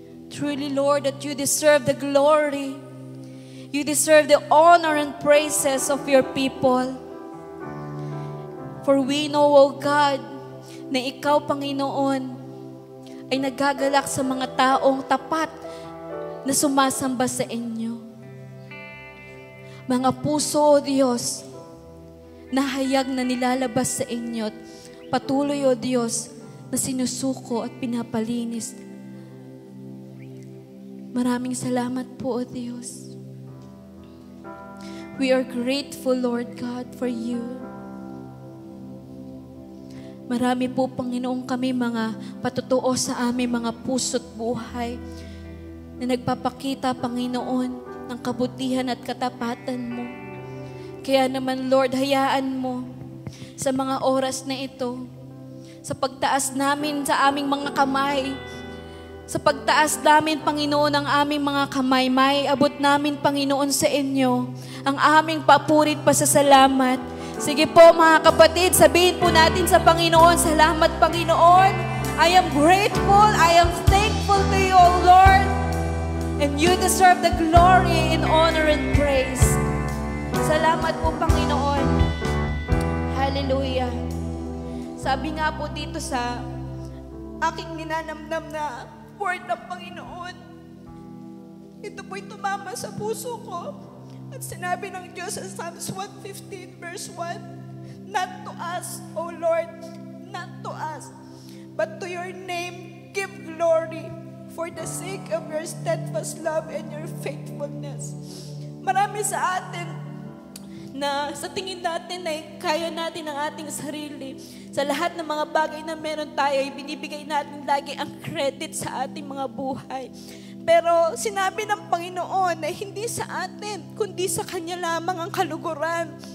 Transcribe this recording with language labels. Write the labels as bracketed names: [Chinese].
[English] Truly, Lord, that you deserve the glory. You deserve the honor and praises of your people. For we know, O God, [Filipino] na ikaw, Panginoon, ay nagagalak sa mga taong tapat na sumasamba sa inyo. Mga puso, O Diyos, na hayag na nilalabas sa inyo at patuloy, O Diyos, na sinusuko at pinapalinis. Maraming salamat po, O Diyos. [English] We are grateful, Lord God, for you. [Filipino] Marami po, Panginoon, kami mga patutuo sa aming mga puso't buhay na nagpapakita, Panginoon, ng kabutihan at katapatan mo. Kaya naman, Lord, hayaan mo sa mga oras na ito, sa pagtaas namin sa aming mga kamay, sa pagtaas namin, Panginoon, ang aming mga kamay, may abot namin, Panginoon, sa inyo, ang aming papurit pasasalamat. Sige po, mga kapatid, sabihin po natin sa Panginoon, salamat, Panginoon. [English] I am grateful, I am thankful to you, O Lord. And you deserve the glory and honor and praise. [Filipino] Salamat po, Panginoon. Hallelujah. Sabi nga po dito sa aking ninanamnam na word ng Panginoon, ito po'y tumama sa puso ko. At sinabi ng Diyos sa [English] Psalms 115 verse 1, not to us, O Lord, not to us, but to your name give glory for the sake of your steadfast love and your faithfulness. [Filipino] Marami sa atin na sa tingin natin ay kaya natin ang ating sarili. Sa lahat ng mga bagay na meron tayo, binibigay natin lagi ang credit sa ating mga buhay. Pero sinabi ng Panginoon na hindi sa atin, kundi sa Kanya lamang ang kaluguran.